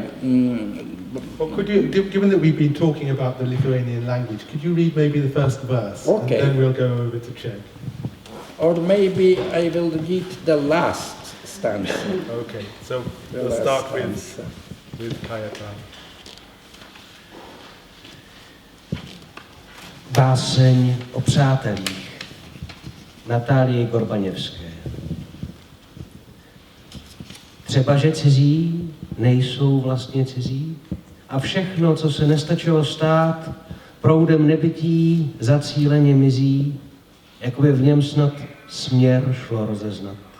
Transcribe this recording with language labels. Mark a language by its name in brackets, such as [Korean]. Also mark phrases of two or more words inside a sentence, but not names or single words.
[English] Well, could you, given that we've been talking about the Lithuanian language, could you read maybe the first verse? Okay. And then we'll go over to Czech. Or maybe I will read the last stanza. Okay, so we'll start with Kajetán. [Czech] Báseň o přátelích Natálie Gorbaněvské. Třeba, že cizí nejsou vlastně cizí a všechno, co se nestačilo stát, proudem nebytí zacíleně mizí, jako by v něm snad směr šlo rozeznat.